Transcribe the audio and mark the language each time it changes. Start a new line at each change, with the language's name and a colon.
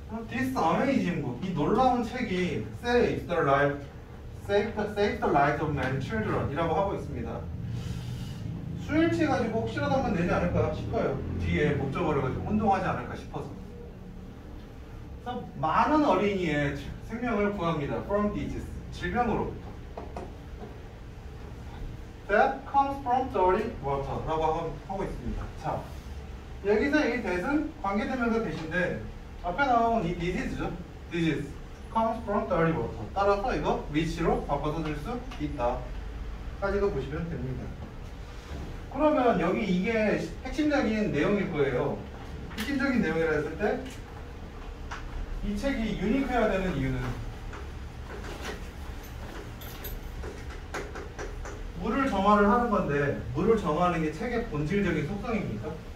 English: This amazing book,
Korean: 이 놀라운 책이
English: Save the Lives of Many Children
Korean: 이라고 하고 있습니다. 수일치 가지고 혹시라도 한번 내지 않을까 싶어요. 뒤에 목적어를 가지고 혼동하지 않을까 싶어서. 그래서 많은 어린이의 생명을 구합니다.
English: From disease, 질병으로부터. That comes from dirty water
Korean: 라고 하고 있습니다. 자, 여기서 이 that은 관계대명사 대신데 앞에 나온 이 disease죠.
English: disease comes from dirty water.
Korean: 따라서 이거 which로 바꿔서 쓸 수 있다. 까지도 보시면 됩니다. 그러면 여기 이게 핵심적인 내용일 거예요. 핵심적인 내용이라 했을 때 이 책이 유니크해야 되는 이유는 물을 정화를 하는 건데 물을 정화하는 게 책의 본질적인 속성입니까?